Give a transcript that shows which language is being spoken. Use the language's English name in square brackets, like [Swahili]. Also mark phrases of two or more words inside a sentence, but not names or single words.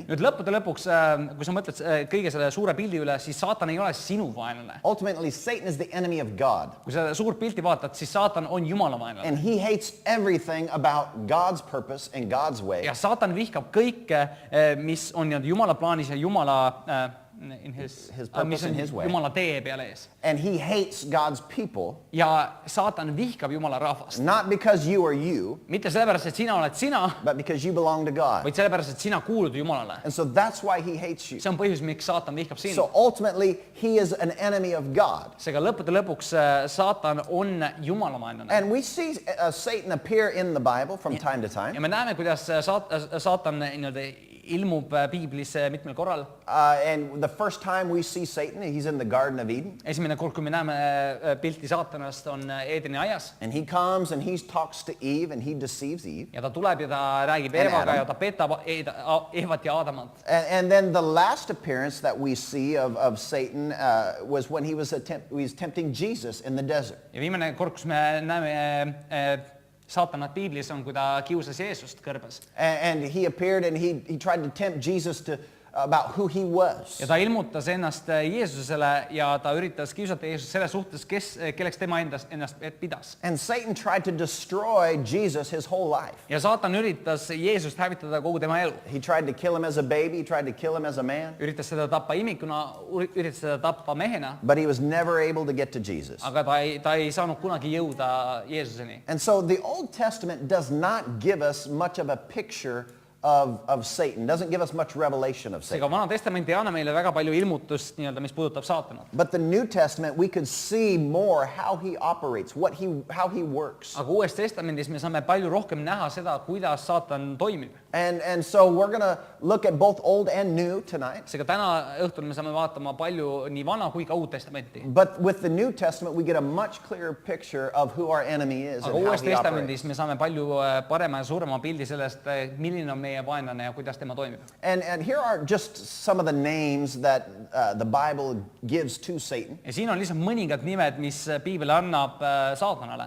[Estonian] Nüüd lõppude lõpuks, kui sa mõtled kõige selle suure pildi üle, siis saatan ei ole sinu vaenlane. [English] Ultimately, Satan is the enemy of God. [Estonian] Kui sa suurt pilti vaatad, siis saatan on Jumala vaenlane. [English] And he hates everything about God's purpose and God's way. [Estonian] Ja saatan vihkab kõike, mis on Jumala plaanis ja Jumala [English] in his purpose [Estonian] mis on [English] and his way. [Estonian] Jumala tee peal ees. [English] And he hates God's people, [Estonian] Ja saatan vihkab Jumala rahvast. [English] not because you are you, [Estonian] Mitte sellepärast, et sina oled sina, [English] but because you belong to God. [Estonian] vaid sellepärast, et sina kuulud Jumalale. [English] And so that's why he hates you. [Estonian] See on põhjus, miks saatan vihkab sind. [English] So ultimately, he is an enemy of God. [Estonian] Seega lõppude lõpuks saatan on Jumala vaenlane. [English] And we see Satan appear in the Bible from time to time. [Estonian] Ja me näeme, kuidas saatan nii-öelda ilmub piiblis mitmel korral. [English] And the first time we see Satan, he's in the Garden of Eden. [Estonian] Esimene kord, kui me näeme pilti saatanast, on Eedeni aias. [English] And he comes and he talks to Eve and he deceives Eve. [Estonian] Ja ta tuleb ja ta räägib [English] And [Estonian] Eevaga [English] Adam. [Estonian] ja ta petab Eevat ja Aadamat. [English] And then the last appearance that we see of Satan was when he was tempting Jesus in the desert. [Estonian] Ja viimane kord, kus me näeme saatanat piiblis on, kui ta kiusas Jeesust kõrbes. [English] And he appeared and he tried to tempt Jesus about who he was. [Estonian] Ja ta ilmutas ennast Jeesusele ja ta üritas kiusata Jeesust selle suhtes, kelleks tema ennast pidas. [English] And Satan tried to destroy Jesus his whole life. [Estonian] Ja saatan üritas Jeesust hävitada kogu tema elu. [English] He tried to kill him as a baby, he tried to kill him as a man, [Estonian] Üritas seda tappa imikuna, üritas seda tappa mehena, [English] but he was never able to get to Jesus. [Estonian] aga ta ei saanud kunagi jõuda Jeesuseni. [English] And so the Old Testament does not give us much of a picture of Satan, doesn't give us much revelation of Satan. [Estonian] Seega Vana Testament ei anna meile väga palju ilmutust, nii-öelda, mis puudutab saatanat. [English] But the New Testament, we could see more how he operates, how he works. [Estonian] Aga Uues Testamendis me saame palju rohkem näha seda, kuidas saatan toimib. [English] And so we're going to look at both Old and New tonight. [Estonian] Seega täna õhtul me saame vaatama palju nii Vana kui ka Uut Testamenti. [English] But with the New Testament, we get a much clearer picture of who our enemy is [Estonian] Aga [English] and how [Estonian] Uues [English] he operates. [Estonian] Testamendis me saame palju parema ja suurema pildi sellest, milline on meie vaenlane ja kuidas tema toimib. [English] And here are just some of the names that the Bible gives to Satan. [Estonian] Ja siin on lihtsalt mõningad nimed, mis piibel annab saatanale.